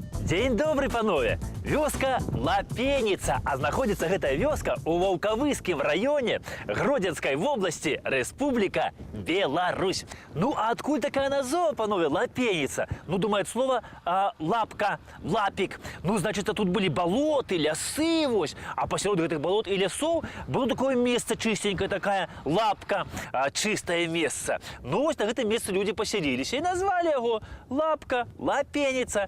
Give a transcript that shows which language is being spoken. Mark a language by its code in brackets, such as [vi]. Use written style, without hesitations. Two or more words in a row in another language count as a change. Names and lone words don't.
[be] Дзень добры, панове! Вёска Лапеніца, а знаходзіцца гэтая вёска ў Ваўкавыскім раёне Гродзенскай вобласці, Рэспубліка Беларусь. Ну, а адкуль такая назва, панове, Лапеніца? Ну, [ru] думает слово лапка, лапик. Ну, значит, тут были болоты, лясы, вось. А посеред гэтых болот и лесов было такое место чистенькое, такая лапка, чистое место. Ну, [be] вось на гэтым месте [ru] люди поселились и назвали его Лапка, Лапеніца.